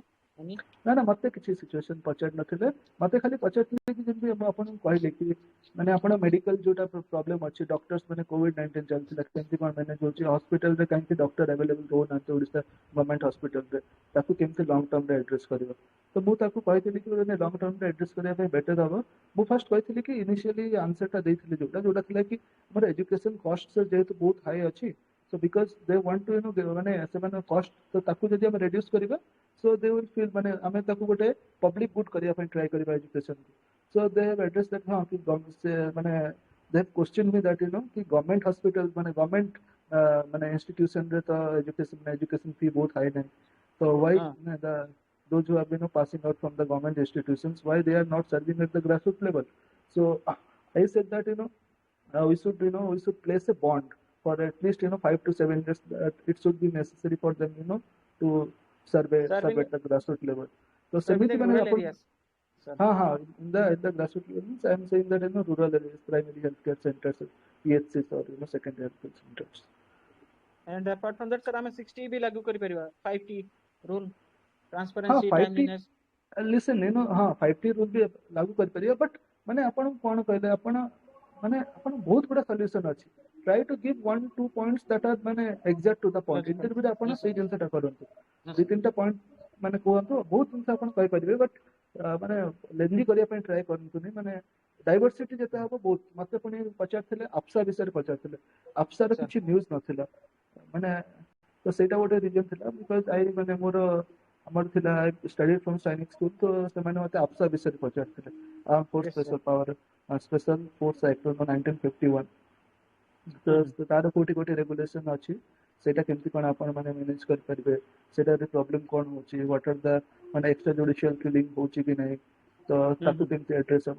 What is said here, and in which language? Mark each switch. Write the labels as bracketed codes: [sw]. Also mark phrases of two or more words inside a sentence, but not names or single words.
[or] ନା ନା ମତେ କିଛି ସିଚୁଏସନ ପଚାରି ନଥିଲେ, ମତେ ଖାଲି ପଚାରିଥିଲେ କି ଯେମିତି ମୁଁ ଆପଣଙ୍କୁ କହିଲି କି ମାନେ ଆପଣ ମେଡିକାଲ ଯୋଉଟା ପ୍ରୋବ୍ଲେମ ଅଛି, ଡକ୍ଟର୍ସ ମାନେ କୋଭିଡ-19 ଚାଲିଥିଲା, କେମିତି କଣ ମ୍ୟାନେଜ ହଉଛି, ହସ୍ପିଟାଲରେ କାହିଁକି [en] doctor available [or] ରହୁନାହାନ୍ତି ଓଡ଼ିଶା [en] government hospitalରେ, [or] ତାକୁ କେମିତି [en] long termରେ address [or] କରିବ। ତ ମୁଁ ତାକୁ କହିଥିଲି କି [en] long termରେ address [or] କରିବା ପାଇଁ ବେଟର ହବ। ମୁଁ ଫାଷ୍ଟ କହିଥିଲି କି [en] initially answerଟା [or] ଦେଇଥିଲି ଯୋଉଟା ଥିଲା କି ଆମର [en] education cost [or] ଯେହେତୁ ବହୁତ ହାଇ ଅଛି, [en] so because they want to [or] ମାନେ ସେମାନେ କଷ୍ଟ, ତ ତାକୁ ଯଦି ଆମେ ରେଡ୍ୟୁସ କରିବା, [en] so they will feel [or] ମାନେ ଆମେ ତାକୁ ଗୋଟେ [en] public good [or] କରିବା ପାଇଁ ଟ୍ରାଏ କରିବା ଏଜୁକେସନକୁ। [en] So they have addressed that [or] ହଁ କି ସେ ମାନେ [en] they have questioned me that [or] କି ଗଭର୍ଣ୍ଣମେଣ୍ଟ ହସ୍ପିଟାଲ ମାନେ ଗଭର୍ଣ୍ଣମେଣ୍ଟ ମାନେ ଇନଷ୍ଟିଟ୍ୟୁସନରେ ତ ଏଜୁକେସନ ଫି ବହୁତ ହାଇ ନାହିଁ, ତ [en] why the those who have been passing out from the government institutions, why they are not serving at the grassroots level. So I said that we should place a bond for at least 5 to 7 years, that it should be necessary for them to serve at the grassroots level. So [or] ସେମିତି ମାନେ ଆପଣ [en] हाँ in the grassroots level means I am saying that rural areas, primary healthcare centers, PHCs or secondary healthcare centers. And apart from that, sir, [or] ଆମେ 60 ବି ଲାଗୁ କରିପାରିବା, [en] 5T rule, हाँ transparency, 5T timeliness। [or] listen [hi] हाँ 5T rule भी लागू [or] କରିପାରିବା, बट ମାନେ ଆପଣ କଣ କହିଲେ, ଆପଣ ମାନେ ଆପଣ ବହୁତ ଗୁଡ଼ା ସଲ୍ୟୁସନ ଅଛି, [en] try to give 1-2 points that are ମାନେ exact to the point। [or] ଇଣ୍ଟରଭ୍ୟୁରେ ଆପଣ ସେଇ ଜିନିଷଟା କରନ୍ତୁ, ଦୁଇ ତିନିଟା ପଏଣ୍ଟ ମାନେ କୁହନ୍ତୁ, ବହୁତ ଜିନିଷ ଆପଣ କହିପାରିବେ, ବଟ୍ ମାନେ ଲେନ୍ଦି କରିବା ପାଇଁ ଟ୍ରାଏ କରନ୍ତୁନି। ମାନେ ଡାଇଭରସିଟି ଯେତେ ହବ ବହୁତ। ମତେ ପୁଣି ପଚାରିଥିଲେ ଆପ୍ସା ବିଷୟରେ ପଚାରିଥିଲେ, ଆପ୍ସାର କିଛି ନ୍ୟୁଜ ନଥିଲା, ମାନେ ତ ସେଇଟା ଗୋଟେ ରିଜନ ଥିଲା, ବିକଜ ମାନେ ଆମର ଥିଲା [en] study from Sainik School, [or] ତ ସେମାନେ ମତେ ଆପ୍ସା ବିଷୟରେ ପଚାରିଥିଲେ, ଆର୍ମ ଫୋର୍ସ ସ୍ପେଶାଲ ପାୱାର ସ୍ପେଶାଲ ଫୋର୍ସ ଆକ୍ଟ 1951, ତ ତାର କୋଉଠି କୋଉଠି ରେଗୁଲେସନ ଅଛି, ସେଇଟା କେମିତି କଣ ଆପଣ ମାନେ ମ୍ୟାନେଜ କରିପାରିବେ, ସେଇଟାରେ ପ୍ରୋବ୍ଲେମ କଣ ହଉଛି, [en] what are the [or] ମାନେ [en] extra judicial killing [or] ହଉଛି କି ନାହିଁ, ତ ତାକୁ କେମିତି ଆଡ୍ରେସ ହବ।